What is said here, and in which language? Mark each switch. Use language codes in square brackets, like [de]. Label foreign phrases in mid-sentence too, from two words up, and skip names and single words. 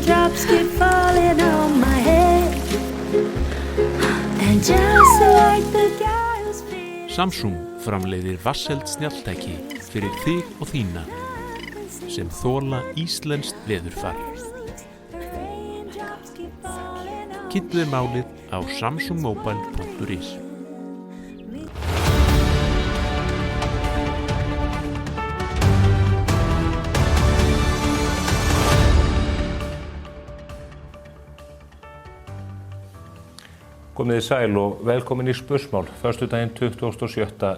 [en] Raindrops keep falling on my head. And just like the guy who's feeling [is] Samsung framleiðir vatnseld snjalltæki fyrir þig og þína sem þola íslenskt veðurfar. Kynntu þér málið á samsungmobile.is. Komiði sæl og velkomin í Spursmál, föstudaginn 27.